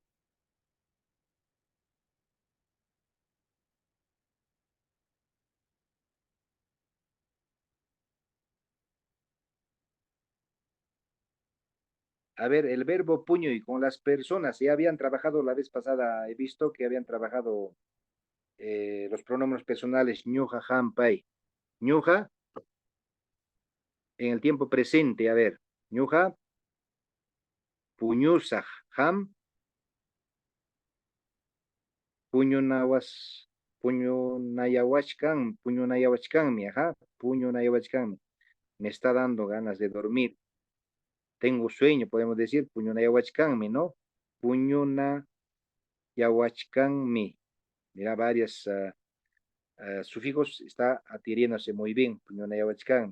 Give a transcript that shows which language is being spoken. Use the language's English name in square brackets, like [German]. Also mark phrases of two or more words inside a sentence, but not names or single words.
[Spanish] A ver, el verbo puñuy con las personas, ya habían trabajado la vez pasada, he visto que habían trabajado los pronombres personales [Quechua] ñuja, ham, pai. Ñuja, [Spanish] en el tiempo presente, a ver, [Quechua] ñuja, puñusaj, ham, puñunawas, puñunayawachkanmi, ajá, puñunayawachkanmi. [Spanish] Me está dando ganas de dormir. Tengo sueño, podemos decir, puñunayawachkanmi, ¿no? [Quechua] Puñunayawachkanmi. [Spanish] Mira, varias sufijos está adhiriéndose muy bien, puñunayawachkanmi.